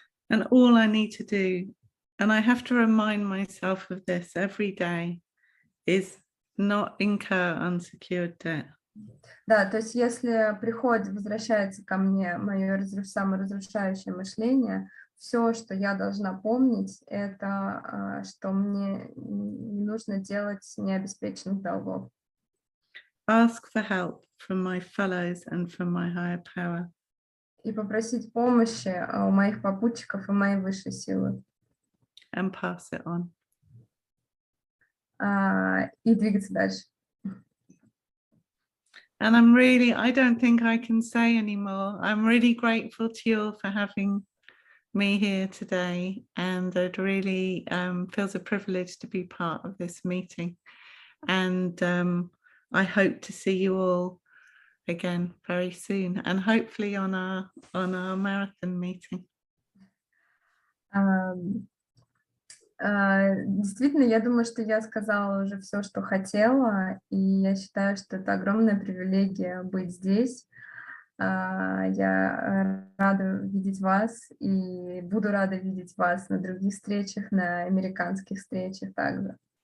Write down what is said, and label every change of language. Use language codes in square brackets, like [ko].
[en] And all I need to do, and I have to remind myself of this every day, is not incur unsecured debt. [ru] Да, то есть если возвращается ко мне мое саморазрушающее мышление, все, что я должна помнить, это что мне не нужно делать необеспеченных долгов. [en] Ask for help from my fellows and from my higher power. [ru] И попросить помощи у моих попутчиков и моей высшей силы. [en] And pass it on. [ru] И двигаться дальше. [en] And I don't think I can say anymore. I'm really grateful to you all for having me here today, and it really feels a privilege to be part of this meeting. And I hope to see you all again very soon, and hopefully on our marathon meeting. [ru] Действительно, я думаю, что я сказала уже все, что хотела, и я считаю, что это огромная привилегия быть здесь. Я рада видеть вас и буду рада видеть вас на других встречах, на американских встречах также.